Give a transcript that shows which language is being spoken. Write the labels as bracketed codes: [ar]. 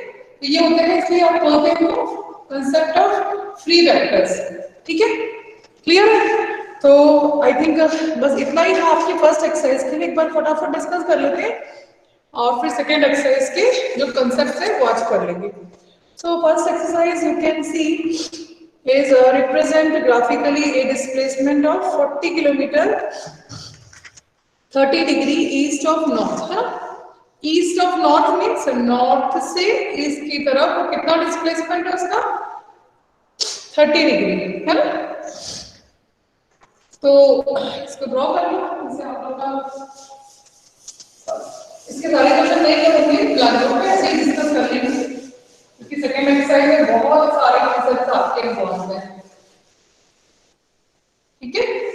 [hi] तो ये होते हैं, इसलिए आप बोलते हैं [en] concept of free vectors, [hi] ठीक है, क्लियर है। तो [en] I think [hi] बस इतना ही था आपकी फर्स्ट एक्सरसाइज के लिए, एक बार फटाफट डिस्कस कर लेते हैं और फिर सेकेंड एक्सरसाइज के जो कंसेप्ट है वो आज कर लेंगे। [en] so first exercise you can see is represent graphically a displacement of 40 kilometer 30 degree east of north, [hi] है ना। East of north means north से ईस्ट की तरफ वो कितना डिस्प्लेसमेंट है उसका 30 डिग्री, है ना। तो इसको ड्रॉ कर लो, इसे आप लोग का इसके सारे क्वेश्चन नहीं करेंगे, ब्लैकबोर्ड पे ऐसे ही डिस्कस कर लेंगे क्योंकि सेकंड एक्सरसाइज में बहुत सारे कॉन्सेप्ट्स आपके इन्वॉल्व हैं, ठीक है।